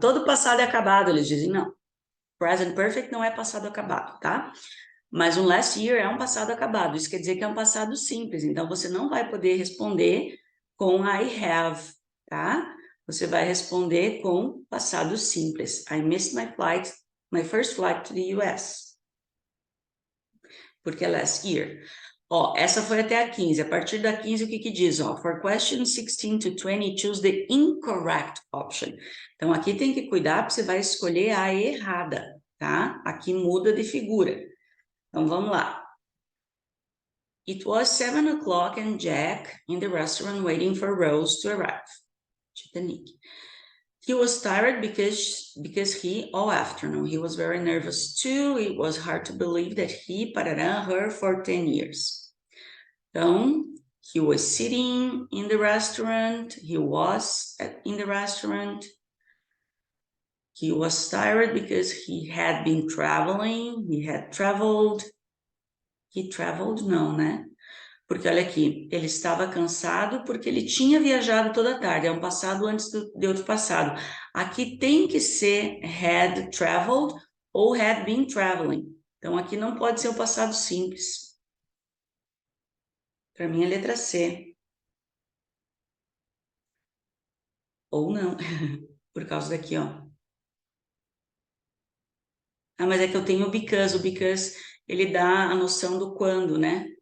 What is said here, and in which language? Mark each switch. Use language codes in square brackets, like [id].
[pt] Todo passado é acabado, eles dizem não. Present perfect não é passado acabado, tá? Mas um [en] last year [pt] é um passado acabado. Isso quer dizer que é um passado simples. Então, você não vai poder responder com [en] I have, [pt] tá? Você vai responder com passado simples. [en] I missed my first flight to the US. [pt] Porque é last year. Ó, essa foi até a 15. A partir da 15, o que que diz? [en] Ó, for questions 16 to 20, choose the incorrect option. [pt] Então, aqui tem que cuidar, porque você vai escolher a errada, tá? Aqui muda de figura. Então, vamos lá. [en] It was 7 o'clock and Jack in the restaurant waiting for Rose to arrive. Titanic. He was tired because he, all afternoon, he was very nervous too. It was hard to believe that he parará her for 10 years. Então, he was sitting in the restaurant. He was in the restaurant. He was tired because he had been traveling. He had traveled. He traveled, [pt] não, né? Porque olha aqui, ele estava cansado porque ele tinha viajado toda a tarde. É um passado antes de outro passado. Aqui tem que ser [en] had traveled [pt] ou [en] had been traveling. [pt] Então, aqui não pode ser o passado simples. Para mim, é letra C. Ou não, por causa daqui, ó. Ah, mas é que eu tenho o because ele dá a noção do quando, né?